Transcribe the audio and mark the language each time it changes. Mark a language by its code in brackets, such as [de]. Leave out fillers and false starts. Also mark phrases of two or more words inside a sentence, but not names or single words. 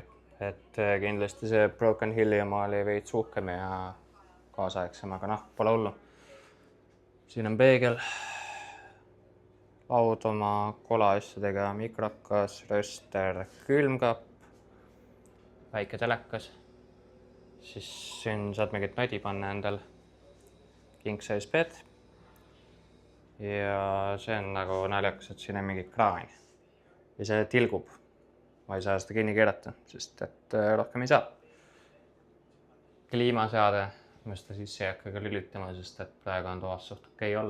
[et] Et kindlasti see Broken Hilli oma oli veits uhkem ja kaasaegsem, aga pole hullu. Siin on peegel, laud oma kolaasjadega, mikrokas, röster, külmkapp, väike telekas. Siis siin saad mingit nodi panna endal, [en] king size bed. [et] Ja see on nagu naljakas, et siin on mingi kraan ja see tilgub. Ma ei saa seda kinni keerata, sest et rohkem ei saa. Kliimaseade, ma seda sisse ei hakka ka lülitama, sest et praegu on toas suht okei olla.